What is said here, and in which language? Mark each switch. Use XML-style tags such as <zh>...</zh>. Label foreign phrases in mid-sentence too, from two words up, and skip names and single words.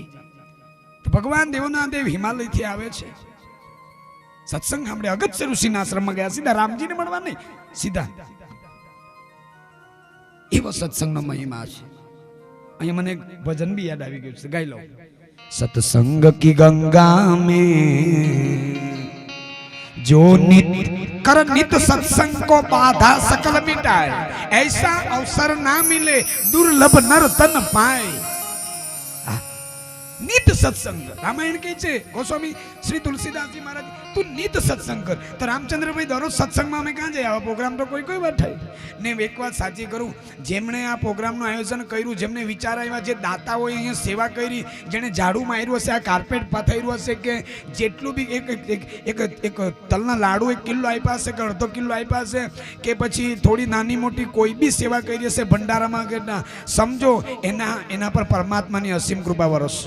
<gu>તો ભગવાન દેવોના દેવ હિમાલયથી આવે છે. સત્સંગ સાંભળે અગત્ય ઋષિના આશ્રમમાં ગયા સીધા રામજીને મળવા નહીં સીધા. એવો સત્સંગનો મહિમા છે. અહીંયા મને એક ભજન બી યાદ આવી ગયું છે ગાઈ લો.</gu> <hi>सत्संग की गंगा में जो नित कर नित सत्संग को बाधा सकल मिटाए ऐसा अवसर ना मिले दुर्लभ नर तन पाए. नित सत्संग रामायण के</hi> <gu>છે ગોસ્વામી શ્રી તુલસીદાસજી મહારાજ તું નિત સત્સંગ કર. તો રામચંદ્રભાઈ દરરોજ સત્સંગમાં અમે ક્યાં જઈએ? આવા પ્રોગ્રામ તો કોઈ વાર થાય ને. એક વાત સાચી કરું, જેમણે આ પ્રોગ્રામનું આયોજન કર્યું, જેમને વિચાર આવ્યા, જે દાતાઓએ અહીંયા સેવા કરી, જેણે ઝાડુ માર્યું હશે, આ કાર્પેટ પાથર્યું હશે, કે જેટલું બી એક તલના લાડુ 1 કિલો આપ્યા હશે કે અડધો કિલો આપ્યા હશે, કે પછી થોડી નાની મોટી કોઈ બી સેવા કરી હશે ભંડારામાં કે ના, સમજો એના પર પરમાત્માની અસીમ કૃપા વરસશે.</gu>